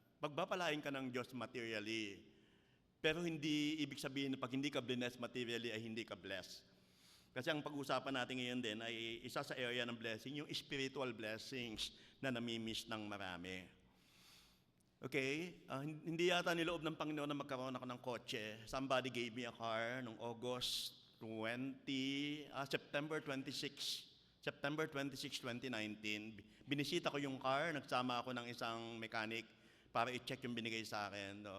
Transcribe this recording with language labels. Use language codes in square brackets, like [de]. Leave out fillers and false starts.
[tl] Pagpapalain ka ng Diyos materially, pero hindi ibig sabihin na pag hindi ka blessed materially ay hindi ka blessed. Kasi ang pag-usapan natin ngayon din ay isa sa area ng blessing, yung spiritual blessings na namimiss ng marami. Okay? Hindi yata niloob ng Panginoon na magkaroon ako ng kotse. [en] Somebody gave me a car noong September 26, 2019. [tl] Binisita ko yung car, nagsama ako ng isang mechanic para i-check yung binigay sa akin.